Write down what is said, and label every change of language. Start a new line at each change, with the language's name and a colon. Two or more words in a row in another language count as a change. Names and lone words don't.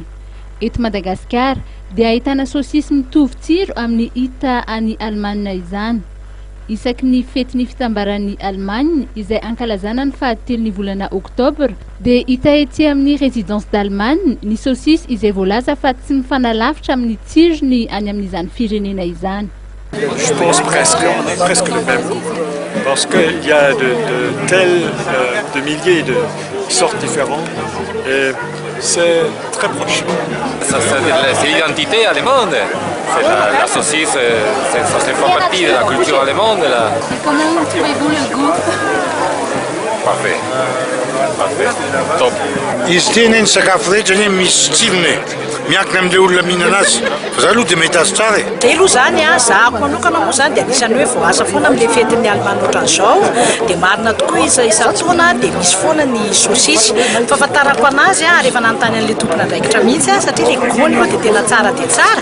Malagasy: Eto Madagasikara dia ahitana saosisy mitovy tsiro amin'ny hita any Allemagne izany. Isaky ny fetin'ny fitambaran'ny Allemagne izay ankalazana ny fahatelon'ny volana Oktobra dia hita ety amin'ny
French: résidence d'Allemagne
Malagasy: ny saosisy izay voalaza fa tsy mifanalavitra amin'ny tsirony any amin'izany firenena izany.
French: Je pense presque le même goût, parce qu'il y a de milliers de sortes différentes et c'est très proche. C'est l'identité allemande, la saucisse, ça fait partie de la culture allemande. Et comment trouvez-vous le goût? Parfait, top.
Malagasy: Izy ity eny sakafo rehetra eny misy tsirony miankina amin'ilay olona mihinana azy fa za aloha dia mahita azy tsara. Dia aloha zany zahako manokana moa zany dia anisany hoe voaasa foana amin'ilay fetin'ny Allemagne ohatran'izao dia marina tokoa isan-taona dia misy foana ny saosisy. Fahafantarako anazy rehefa nanontany an'ilay tompona andraikitra mihitsy satria ilay goût aloha dia tena tsara dia tsara.